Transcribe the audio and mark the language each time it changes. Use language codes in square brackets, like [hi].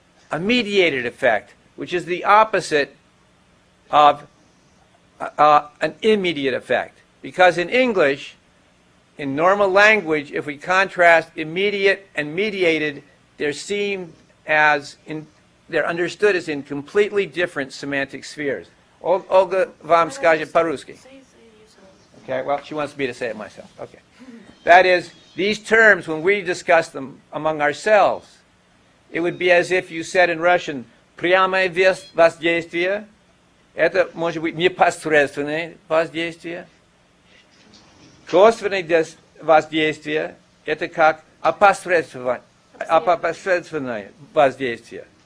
[en] A mediated effect, which is the opposite of an immediate effect. Because in English, in normal language, if we contrast immediate and mediated, they're understood as in completely different semantic spheres. [ru] Olga вам скажет по-русски. [en] Okay, well, she wants me to say it myself. Okay. That is, these terms, when we discuss them among ourselves, it would be as if you said in Russian, [ru] прямое воздействие, это может быть непосредственное воздействие. Косвенное воздействие, это как опосредственное воздействие.